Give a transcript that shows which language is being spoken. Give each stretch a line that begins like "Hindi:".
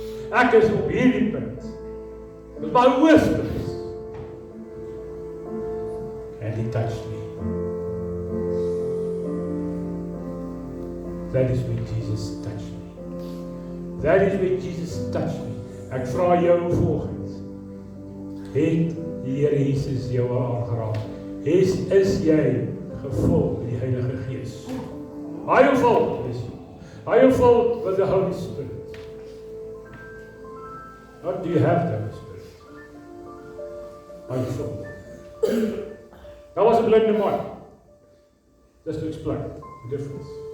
Afrikaans: Ek is op hierdie punt.
English: It was my worst place. And he touched me. That is when Jesus touched me. That is when Jesus touched me.
Afrikaans: Ek vra jou volgens. Het die Here Jesus jou aangeraak? Is jy gevul met die Heilige Gees?
English: Are you full? Are you full with the Holy Spirit? Not do you have the Holy Spirit? Are you full? That was a blinde man. Just to explain the difference.